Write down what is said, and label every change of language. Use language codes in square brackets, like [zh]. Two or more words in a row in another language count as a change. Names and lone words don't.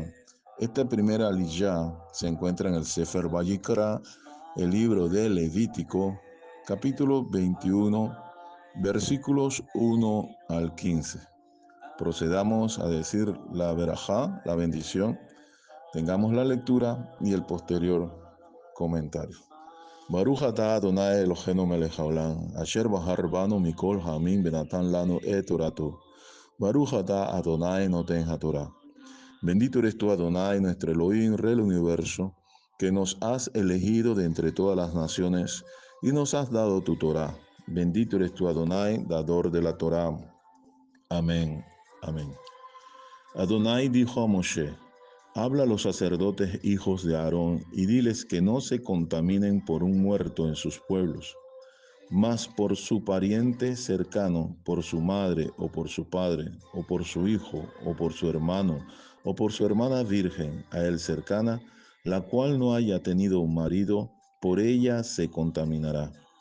[es] Esta primera aliyá se encuentra en el Sefer Vayikra, el libro de Levítico, capítulo 21, versículos 1 al 15. Procedamos a decir la verajá, la bendición. Tengamos la lectura y el posterior comentario. [he] ברוך אתה אדוני אלוהינו מלך העולם, אשר בחר בנו מכל העמים ונתן לנו את תורתו. ברוך אתה אדוני נותן התורה. [es] Bendito eres tú, Adonai, nuestro Elohim, Rey del universo, que nos has elegido de entre todas las naciones y nos has dado tu Torah. Bendito eres tú, Adonai, dador de la Torah. Amén. Amén. Adonai dijo a Moshe: habla a los sacerdotes hijos de Aarón y diles que no se contaminen por un muerto en sus pueblos, mas por su pariente cercano, por su madre o por su padre, o por su hijo, o por su hermano, o por su hermana virgen a él cercana, la cual no haya tenido un marido, por ella se contaminará.